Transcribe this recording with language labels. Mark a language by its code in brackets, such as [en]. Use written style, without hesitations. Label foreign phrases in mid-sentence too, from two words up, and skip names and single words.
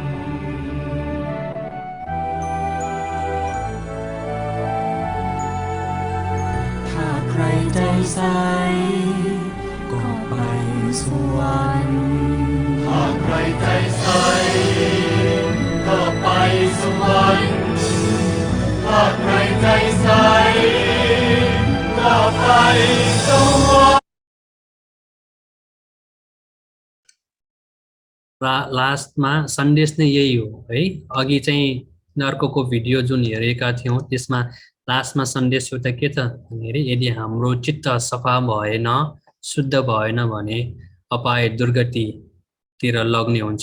[th] ถ้าใครใจใส ก็ไปสวรรค์ ถ้าใครใจใส ก็ไปสวรรค์ ถ้าใครใจใส ก็ไปสวรรค์ [ne] लास्टमा सन्देश नै यही हो है। अघि चाहिँ अर्को भिडियो जुन हेरेका थियौँ त्यसमा लास्टमा सन्देश एउटा के त भन्दाखेरि यदि हाम्रो चित्त सफा भएन, शुद्ध भएन भने अपाय दुर्गतितिर लग्ने हुन्छ।